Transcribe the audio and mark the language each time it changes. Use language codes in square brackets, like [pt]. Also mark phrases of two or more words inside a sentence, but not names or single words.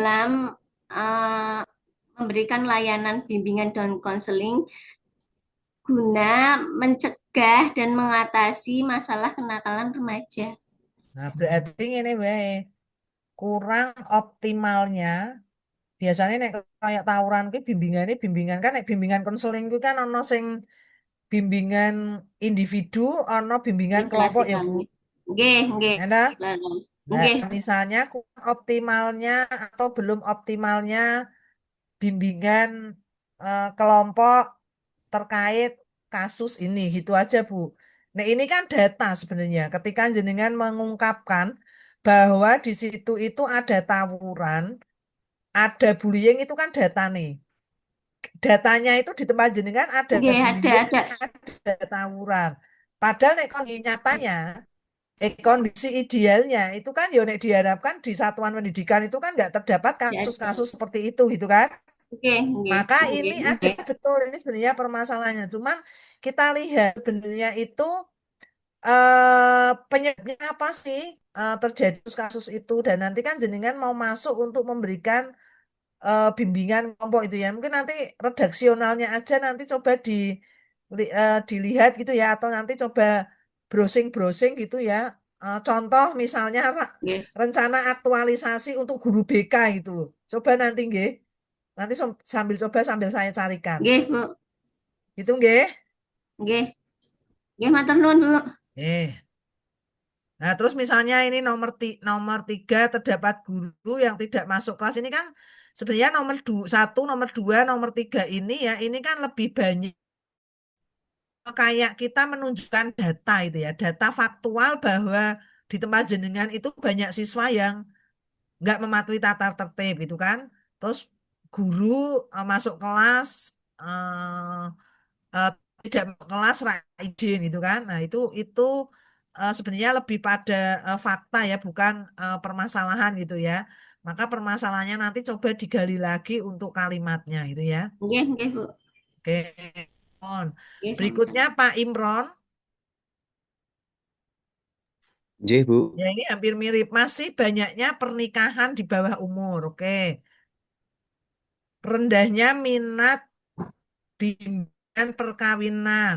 [id] dalam eh, memberikan layanan bimbingan dan konseling guna mencegah dan mengatasi masalah kenakalan remaja. Nah, berarti ini wae kurang optimalnya. Biasanya nek kayak tawuran ki bimbingan kan nek bimbingan konseling ku kan ono sing bimbingan individu, ono bimbingan kelompok ya, Bu. [jv] Diklasifkan. Nggih, nggih. [id] Ya dah? Nah, [jv] Nggih. [id] misalnya kurang optimalnya atau belum optimalnya bimbingan kelompok terkait kasus ini gitu aja Bu. Nah ini kan data sebenarnya ketika jenengan mengungkapkan bahwa di situ itu ada tawuran, ada bullying itu kan data nih. Datanya itu di tempat jenengan ada [jv] Nggih, [id] bullying, ada. ada tawuran. Padahal nek nyatanya kondisi idealnya itu kan ya nek diharapkan di satuan pendidikan itu kan nggak terdapat Ya, ada. kasus-kasus seperti itu gitu kan. Oke, [jv] nggih, [id] Maka [jv] nggih, [id] ini ada [jv] nggih. [id] betul ini sebenarnya permasalahannya. Cuman kita lihat sebenarnya itu penyebabnya apa sih terjadi kasus itu dan nanti kan jenengan mau masuk untuk memberikan bimbingan kelompok itu ya. Mungkin nanti redaksionalnya aja nanti coba dilihat gitu ya atau nanti coba browsing-browsing gitu ya. Contoh misalnya [jv] Nggih, [id] rencana aktualisasi untuk guru BK gitu. Coba nanti nggih. Nanti sambil coba sambil saya carikan. [jv] nggih, Bu. [id] Gitu nggih. [jv] Nggih. Nggih, matur nuwun, Bu. Eh. [id] Nah, terus misalnya ini nomor 3 terdapat guru yang tidak masuk kelas ini kan sebenarnya nomor 1, nomor 2, nomor 3 ini ya ini kan lebih banyak kayak kita menunjukkan data itu ya, data faktual bahwa di tempat jenengan itu banyak siswa yang nggak mematuhi tata tertib gitu kan. Terus guru masuk kelas eh, eh, tidak masuk kelas izin gitu kan. Nah, itu sebenarnya lebih pada fakta ya, bukan permasalahan gitu ya. Maka permasalahannya nanti coba digali lagi untuk kalimatnya itu ya. [jv] Nggih, nggih, Bu. [id] Oke. On. [jv] Nggih, [id] Berikutnya sama-sama. Pak Imron. J, Bu. Ya ini hampir mirip. Masih banyaknya pernikahan di bawah umur. Oke. Rendahnya minat bimbingan perkawinan.